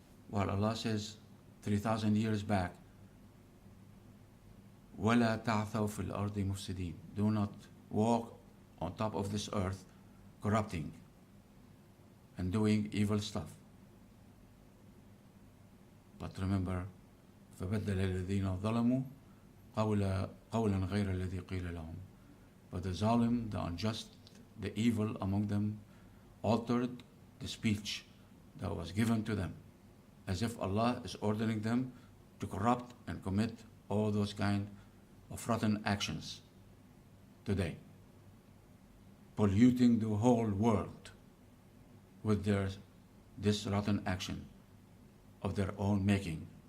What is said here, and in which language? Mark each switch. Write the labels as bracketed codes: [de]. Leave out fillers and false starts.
[en] While Allah says 3,000 years back, [ar] وَلَا تَعْثَوْا فِي الْأَرْضِ مُفْسِدِينَ. [en] Do not walk on top of this earth corrupting and doing evil stuff. But remember, [ar] فَبَدَّلَ الَّذِينَ ظَلَمُوا قَوْلًا غَيْرَ الَّذِي قِيلَ لَهُمْ. [en] But the zalim, the unjust, the evil among them altered the speech that was given to them, as if Allah is ordering them to corrupt and commit all those kind of rotten actions today, polluting the whole world with this rotten action of their own making.